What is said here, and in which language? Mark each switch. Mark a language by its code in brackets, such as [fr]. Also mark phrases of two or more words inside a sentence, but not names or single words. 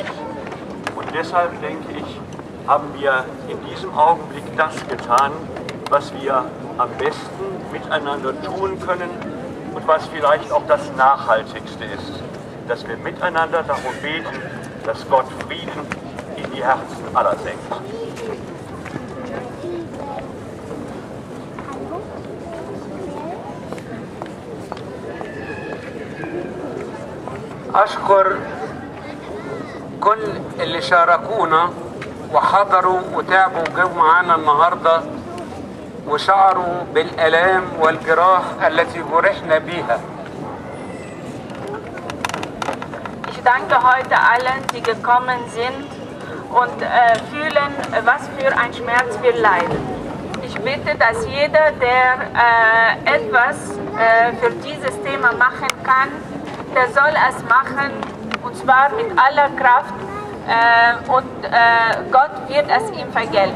[de] Und deshalb denke ich, haben wir in diesem Augenblick das getan, was wir am besten miteinander tun können und was vielleicht auch das Nachhaltigste ist, dass wir miteinander darum beten, dass Gott Frieden in die Herzen aller senkt. [ar] أشكر كل اللي شاركونا وحضروا وتعبوا وجوا معانا النهارده وشعروا بالآلام والجراح التي جرحنا بيها. [de] Ich danke heute allen, die gekommen sind und fühlen, was für ein Schmerz wir leiden. Ich bitte, dass jeder, der etwas für dieses Thema machen kann, der soll es machen, und zwar mit aller Kraft, und Gott wird es ihm vergelten.